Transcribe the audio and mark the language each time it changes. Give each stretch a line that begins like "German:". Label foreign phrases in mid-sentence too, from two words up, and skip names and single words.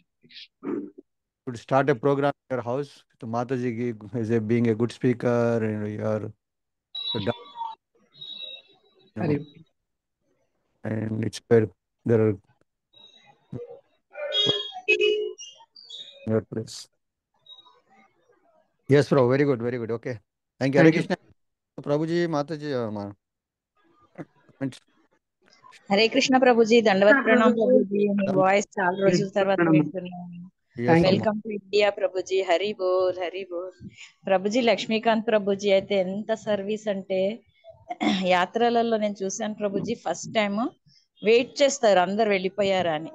English: Could start a program in your house. So Mataji is being a good speaker, and you are, and it's where there are your place. Yes, bro. Very good. Very good. Okay. Thank you.
Sanskrit: हरे कृष्ण.
Hindi: प्रभुजी, माताजी, हरे कृष्ण प्रभुजी, दण्डवत प्रणाम प्रभुजी.
Telugu: మీ వాయిస్ చాలా రోజుల తర్వాత వింటున్నాను.
English: welcome to India
Telugu: ప్రభుజీ.
Bangla: হরি বোল হরি বোল.
Telugu: ప్రభుజీ లక్ష్మీకాంత్ ప్రభుజీ అయితే ఎంత సర్వీస్ అంటే, యాత్రలలో నేను చూశాను ప్రభుజీ.
English: first time wait
Telugu: చేస్తారు అందరు వెళ్ళిపోయారా అని.